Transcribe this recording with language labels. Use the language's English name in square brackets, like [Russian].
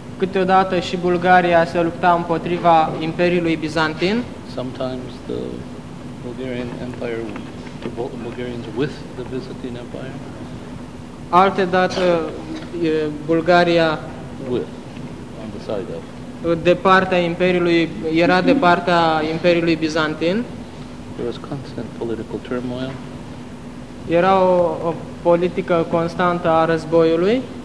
[Romanian] Câteodată și Bulgaria se lupta împotriva Imperiului Bizantin. [English] Sometimes the Bulgarian Empire, the Bulgarians with the Byzantine Empire. [Romanian] Alte dată Bulgaria [English] with, on the side of. [Romanian] De partea Imperiului, era de partea Imperiului Bizantin. [English] There was constant political turmoil. [Romanian] Era o politică constantă a războiului.